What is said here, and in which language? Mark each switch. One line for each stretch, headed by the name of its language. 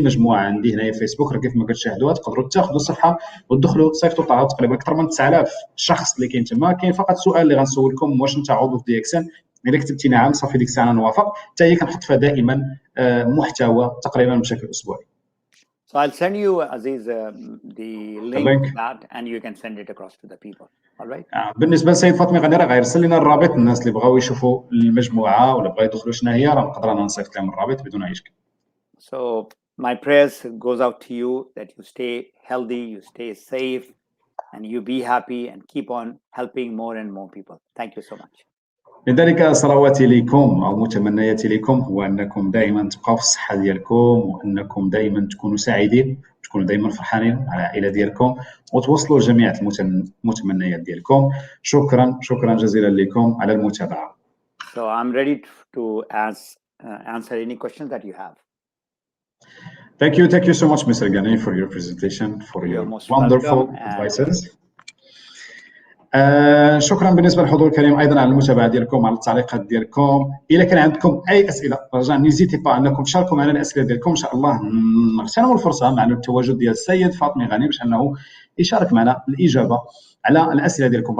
Arabic: مجموعه عندي هنايا في فيسبوك، راه كيف ما كتشاهدوها تقدروا تاخذوا الصفحه وتدخلوا تصيفطوا طلب. تقريبا اكثر من 9000 شخص اللي كاين تما. كاين فقط سؤال اللي غنسولكم، واش انت عضو في DXN؟ الا كتبتي نعم صافي ديك الساعه نوافق. حتى هي كنحط فيها دائما محتوى تقريبا بشكل اسبوعي.
English: So I'll send you, Aziz, the link to that, and you can send it across to the people. All right?
Arabic: بالنسبه لسيد فاطمي غادي راه غيرسل لنا الرابط. الناس اللي بغاو يشوفوا المجموعه ولا بغاو يدخلوا شنو هي، راه نقدر انا نصيفط لهم الرابط بدون اي شكل.
English: So my prayers goes out to you that you stay healthy, you stay safe, and you be happy and keep on helping more and more people. Thank you so much.
Arabic: لذلك صلواتي لكم او متمنياتي لكم هو انكم دائما تبقاو في الصحه ديالكم، وانكم دائما تكونوا سعيدين، تكونوا دائما فرحانين على العائله ديالكم، وتوصلوا جميع المتمنيات ديالكم. شكرا جزيلا لكم على المتابعه.
English: So I'm ready to answer any questions that you have. Thank you so much, Mr. Ghani, for your presentation, for your wonderful advices.
Arabic: شكرا بالنسبه للحضور الكريم، ايضا على المتابعه ديالكم، على التعليقات ديالكم. الا كان عندكم اي اسئله رجاء
French: نيزيتي با
Arabic: انكم تشاركوا معنا الاسئله ديالكم. ان شاء الله نغتنموا الفرصه مع التواجد ديال السيد فاطمي غاني باش انه يشارك معنا الاجابه على الاسئله ديالكم.